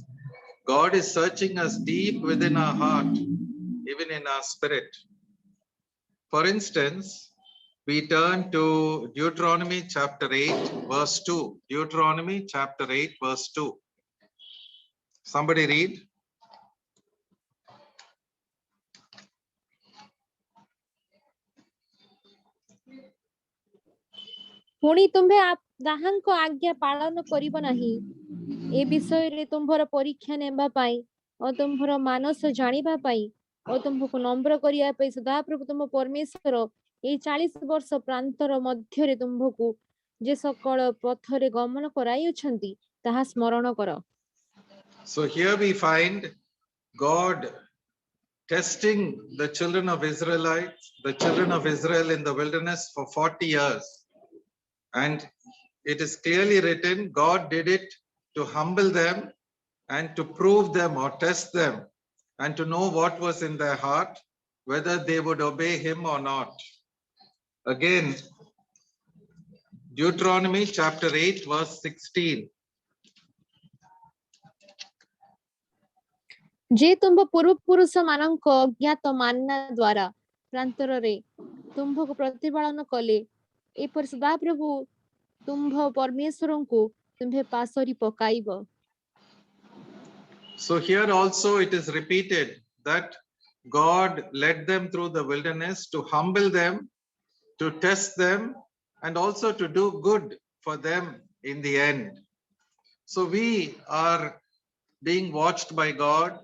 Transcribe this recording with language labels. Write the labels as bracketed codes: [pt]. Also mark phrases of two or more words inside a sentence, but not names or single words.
[en] God is searching us deep within our heart, even in our spirit. For instance, we turn to Deuteronomy chapter 8, verse 2. Deuteronomy chapter 8, verse 2. Somebody read. [or] ପୁଣି ତୁମ୍ଭେ ତାହାଙ୍କ ଆଜ୍ଞା ପାଳନ କରିବ ନାହିଁ ଏ ବିଷୟରେ ତୁମ୍ଭର ପରୀକ୍ଷା ନେବା ପାଇଁ ଓ ତୁମ୍ଭର ମାନସ ଜାଣିବା ପାଇଁ ଓ ତୁମ୍ଭକୁ ନମ୍ର କରିବା ପାଇଁ ସଦାପ୍ରଭୁ ତୁମ ପରମେଶ୍ୱର ଏଇ 40 ବର୍ଷ ପ୍ରାନ୍ତର ମଧ୍ୟରେ ତୁମ୍ଭକୁ ଯେ ସକଳ ପଥରେ ଗମନ କରାଇଅଛନ୍ତି ତାହା ସ୍ମରଣ କର। [en] So here we find God testing the children of Israel in the wilderness for 40 years. And it is clearly written, God did it to humble them and to prove them or test them and to know what was in their heart, whether they would obey him or not. Again, Deuteronomy chapter 8, verse 16. [or] ଯେ ତୁମ୍ଭ ପୂର୍ବପୁରୁଷ ମାନଙ୍କ ଅଜ୍ଞାତ ମାନ୍ନା ଦ୍ୱାରା ପ୍ରାନ୍ତରରେ ତୁମ୍ଭକୁ ପ୍ରତିପାଳନ କଲେ ଏପରି ସଦାପ୍ରଭୁ ତୁମ୍ଭ ପରମେଶ୍ୱରଙ୍କୁ ତୁମ୍ଭେ ପାଶୋରି ପକାଇବ। [en] So here also it is repeated that God led them through the wilderness to humble them, to test them, and also to do good for them in the end. So we are being watched by God.